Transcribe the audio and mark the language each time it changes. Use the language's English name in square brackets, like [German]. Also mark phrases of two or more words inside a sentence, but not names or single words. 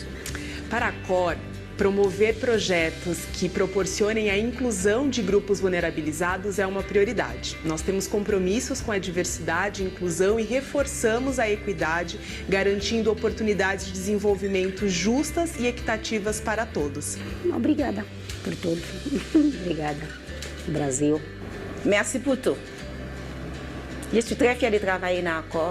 [Portuguese] Para a Accor, promover projetos que proporcionem a inclusão de grupos vulnerabilizados é uma prioridade. Nós temos compromissos com a diversidade, inclusão e reforçamos a equidade, garantindo oportunidades de desenvolvimento justas e equitativas para todos. Obrigada por tudo. Obrigada, Brasil. [French] Merci pour tout. Je suis très fière de travailler na Accor.